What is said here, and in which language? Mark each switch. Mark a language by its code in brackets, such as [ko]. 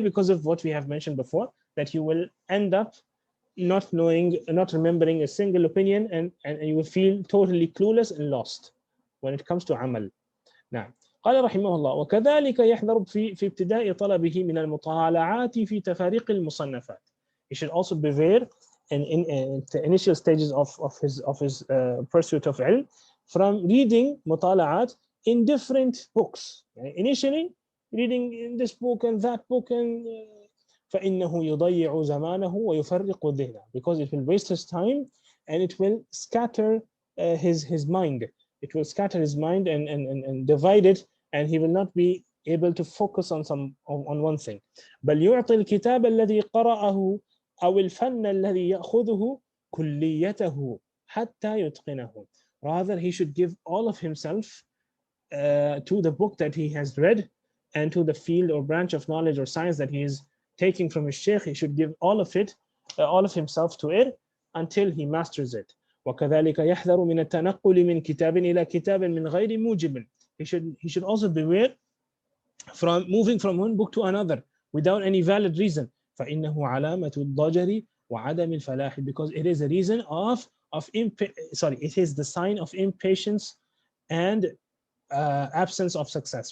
[en] Because of what we have mentioned before, that you will end up not remembering a single opinion, and you will feel totally clueless and lost when it comes to amal. [ar] نعم. قال رحمه الله وكذلك يحذر في ابتداء طلبه من المطالعات في تفاريق المصنفات. [en] He should also beware in the initial stages of his pursuit of ilm from reading مطالعات in different books. Initially reading in this book and that book, and [ar] فإنه يضيع زمانه ويفرق ذهنه, [en] because it will waste his time and it will scatter his mind. It will scatter his mind and divide it, and he will not be able to focus on one thing. [ar] بل يعطي الكتاب الذي قرأه أو الفن الذي يأخذه كليته حتى يتقنه. [en] Rather, he should give all of himself to the book that he has read and to the field or branch of knowledge or science that he is taking from his sheikh. He should give all of himself to it until he masters it. [ar] وكذلك يحذر من التنقل من كتاب إلى كتاب من غير موجب. [en] He should also beware from moving from one book to another without any valid reason. [ar] فإنه علامة الضجر وعدم الفلاح, [en] because it is a reason it is the sign of impatience and absence of success.